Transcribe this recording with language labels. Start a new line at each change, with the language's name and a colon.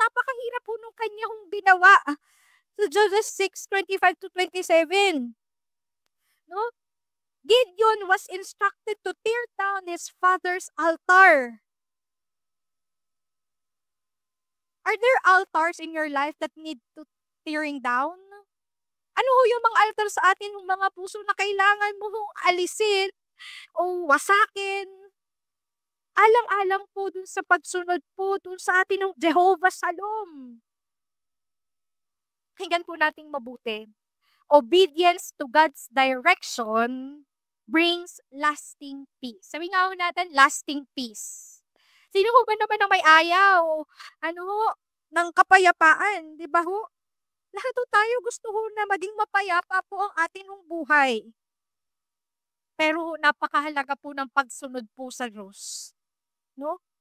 Filipino: Napakahirap po nung kanyang ginawa. So Judges 6:25-27. No?
English: Gideon was instructed to tear down his father's altar. Are there altars in your life that need to tearing down?
Filipino: Ano yung mga altar sa atin, yung mga puso na kailangan mo alisin o wasakin? Alang-alang po dun sa pagsunod po dun sa atin ng Jehovah Shalom. Hinggan po nating mabuti.
English: Obedience to God's direction brings lasting peace.
Filipino: Sabi nga natin,
English: lasting peace.
Filipino: Sino ba naman ang may ayaw? Ng kapayapaan, di ba ho? Lahat tayo gusto na maging mapayapa po ang ating buhay. Pero napakahalaga po ng pagsunod po sa Diyos. No?